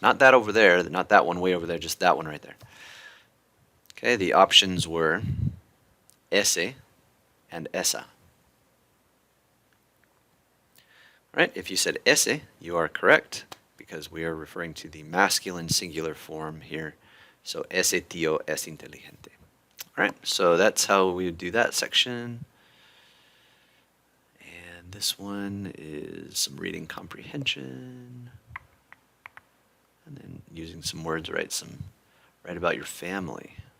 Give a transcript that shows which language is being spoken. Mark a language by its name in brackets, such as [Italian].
[English] Not that over there, not that one way over there, just that one right there. Okay, the options were ese and esa. Right? If you said ese, you are correct because we are referring to the masculine singular form here. [Spanish] So ese tío es inteligente. [English] All right, so that's how we would do that section. And this one is some reading comprehension. And then using some words to write about your family.